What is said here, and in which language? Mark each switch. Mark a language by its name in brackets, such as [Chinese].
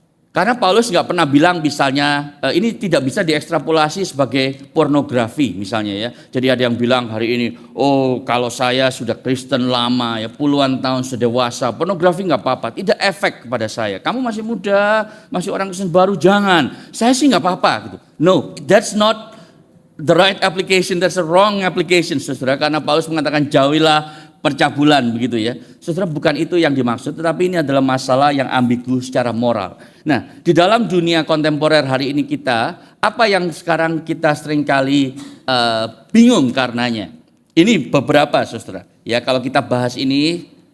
[Indonesian] Karena Paulus nggak pernah bilang misalnya ini tidak bisa diekstrapolasi sebagai pornografi misalnya ya. Jadi ada yang bilang hari ini, oh kalau saya sudah Kristen lama ya puluhan tahun sudah dewasa, pornografi nggak apa-apa, tidak efek kepada saya. Kamu masih muda, masih orang Kristen baru, jangan. Saya sih nggak apa-apa gitu. [English] No, that's not the right application, that's a wrong application, saudara. [Indonesian] Karena Paulus mengatakan jauhilah percabulan begitu ya. Saudara, bukan itu yang dimaksud, tetapi ini adalah masalah yang ambigu secara moral. Nah, di dalam dunia kontemporer hari ini kita, apa yang sekarang kita seringkali bingung karenanya. Ini beberapa, saudara. Ya, kalau kita bahas ini